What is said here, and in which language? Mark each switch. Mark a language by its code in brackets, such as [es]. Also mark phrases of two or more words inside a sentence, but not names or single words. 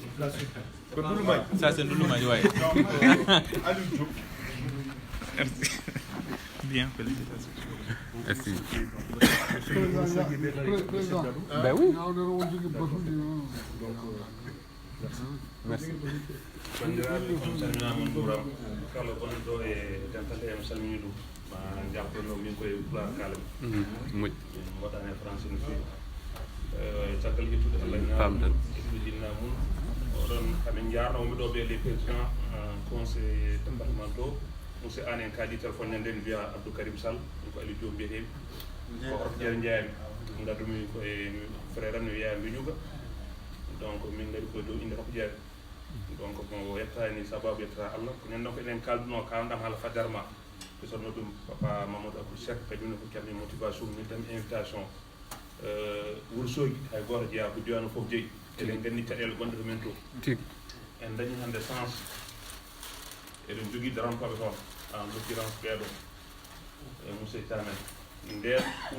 [fr] Ça, c'est Ndouloumaï, ouais. Merci. Bien, félicitations. Merci. Président. Ben oui. Merci. [ff] bandiraɓe on salminama on juurama kala gonɗo ɗo e dental en salmini ɗum ma jabtono min koye pulaar kalami moƴƴi min waɗane français no fewi caggal ƴettude allah ñaam eɗuɗinna mum oɗon hamin jarnomi ɗo ɓe [fr] les président conseil départementaux [ff] monsieur Anne en kaali téléphone ñanden wiya Abdou Karim Sall ko Ali Diop mbiyeteɓe ko oto ƴeere jeeyami gaddumi koye frère am no wiya Mbiñuga donc min gari koye dow inde takko jeere donc mo yettani sababu yettata Allah ko nen ɗon ko eɗen kalduno kawɗam haala fadarma ɓe sonno ɗum papa Mamadou Abdou Seck kañumne ko calmi motivation min tan invitation Ourossogui hay goto jeeya ko diwanu foof jeeyi eɗen gandi caɗele gonɗe to men to en dañi hande sens eɗen jogui darantoɓe toon [fr] en l'occurrence [ff] ɓeeɗo e monsieur Tamen nder pour